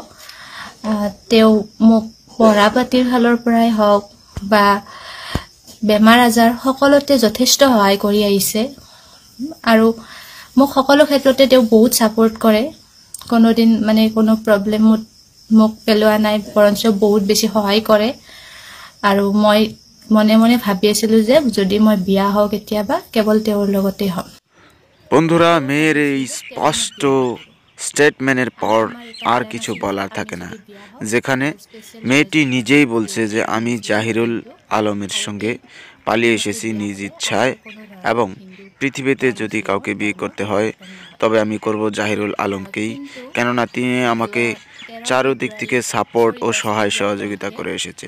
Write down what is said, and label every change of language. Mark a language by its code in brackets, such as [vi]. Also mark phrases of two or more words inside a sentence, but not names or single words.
[as] তেওঁ মোক পঢ়া পাতিৰ ফালৰ পৰাই হওক বা বেমাৰ আজাৰ সকলোতে যথেষ্ট সহায় কৰি আহিছে আৰু মোক সকলো ক্ষেত্ৰতে তেওঁ বহুত ছাপোৰ্ট কৰে। কোনোদিন কোনো প্ৰব্লেমত মোক পেলোৱা নাই, বৰঞ্চ বহুত বেছি সহায় কৰে। আৰু মই মনে মনে ভাবি আছিলোঁ যে যদি মই বিয়া হওঁ কেতিয়াবা কেৱল তেওঁৰ লগতে হম। [bn] বন্ধুরা, মেয়ের এই স্পষ্ট স্টেটমেন্টের পর আর কিছু বলার থাকে না, যেখানে মেয়েটি নিজেই বলছে যে আমি জাহিরুল আলমের সঙ্গে পালিয়ে এসেছি নিজ ইচ্ছায়, এবং পৃথিবীতে যদি কাউকে বিয়ে করতে হয় তবে আমি করব জাহিরুল আলমকেই, কেননা তিনি আমাকে চারদিক থেকে সাপোর্ট ও সহায় সহযোগিতা করে এসেছে।